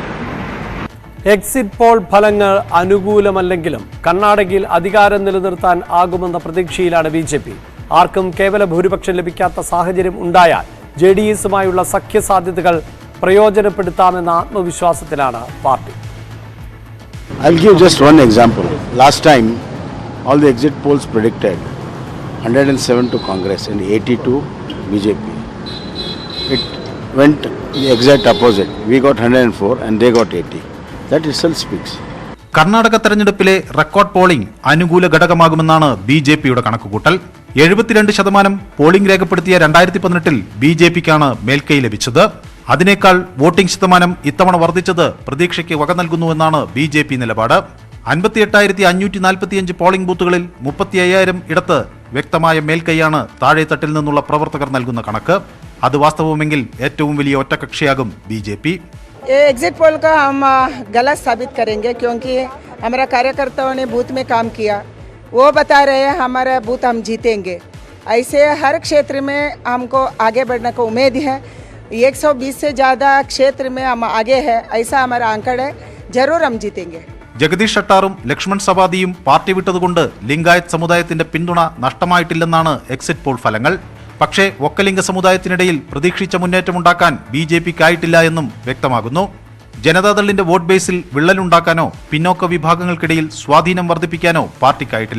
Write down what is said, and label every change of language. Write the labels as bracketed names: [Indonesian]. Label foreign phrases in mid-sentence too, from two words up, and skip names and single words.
[English] exit poll [Malayalam] ഫലങ്ങൾ അനുകൂലമല്ലെങ്കിലും കർണാടകയിൽ അധികാരം നിലനിർത്താൻ ആകുമെന്ന പ്രതീക്ഷയിലാണ് BJP. ആർക്കും കേവല ഭൂരിപക്ഷം ലഭിക്കാത്ത സാഹചര്യം ഉണ്ടായാൽ JDSയുമായുള്ള സഖ്യസാധ്യതകൾ പ്രയോജനപ്പെടുത്താമെന്ന ആത്മവിശ്വാസത്തിലാണ് പാർട്ടി. [English] I'll give just one example. Last time, all the exit polls predicted 107 to Congress and 80 to BJP. It went the exact opposite. We got 104 and they got 80. That itself speaks. [Malayalam] കർണാടക തെരഞ്ഞെടുപ്പിലെ [English] record polling [Malayalam] അനുകൂല ഘടകമാകുമെന്നാണ് BJPയുടെ കണക്കുകൂട്ടൽ. 72% പോളിംഗ് രേഖപ്പെടുത്തിയ 2018-ൽ BJPക്കാണ് മേൽക്കൈ ലഭിച്ചത്. അതിനേക്കാൾ വോട്ടിംഗ് ശതമാനം ഇത്തവണ വർദ്ധിച്ചത് പ്രതീക്ഷയ്ക്ക് വക നൽകുന്നുവെന്നാണ് BJP നിലപാട്. 58,545 [English] polling booths [Malayalam] 35,000 ഇടത്ത് വ്യക്തമായ മേൽക്കൈയാണ് താഴെത്തട്ടിൽ നിന്നുള്ള പ്രവർത്തകർ നൽകുന്ന കണക്ക്. അത് വാസ്തവമെങ്കിൽ ഏറ്റവും വലിയ ഒറ്റകക്ഷിയാകും BJP. [English] exit poll [Hindi] का हम गलत साबित करेंगे क्योंकि हमारा कार्यकर्ताओं ने बूथ में काम किया. वो बता रहे हैं हमारा बूथ हम जीतेंगे. ऐसे हर क्षेत्र में हमको आगे बढ़ने को उम्मीद है. 120 से ज़्यादा क्षेत्र में हम आगे हैं. ऐसा हमारा आंकड़ है. जरूर हम जीतेंगे. [Malayalam] ജഗദീഷ് ഷട്ടാറും ലക്ഷ്മൺ സവാദിയും പാർട്ടി വിട്ടതുകൊണ്ട് ലിംഗായത്ത് സമുദായത്തിന്റെ പിന്തുണ നഷ്ടമായിട്ടില്ലെന്നാണ് [English] exit poll [Malayalam] ഫലങ്ങൾ. പക്ഷേ ഒക്കലിംഗ സമുദായത്തിനിടയിൽ പ്രതീക്ഷിച്ച മുന്നേറ്റമുണ്ടാക്കാൻ BJPക്കായിട്ടില്ല എന്നും വ്യക്തമാകുന്നു. ജനതാദളിന്റെ [English] vote base [Malayalam] വിള്ളലുണ്ടാക്കാനോ പിന്നോക്ക വിഭാഗങ്ങൾക്കിടയിൽ സ്വാധീനം വർദ്ധിപ്പിക്കാനോ പാർട്ടിക്കായിട്ടില്ല.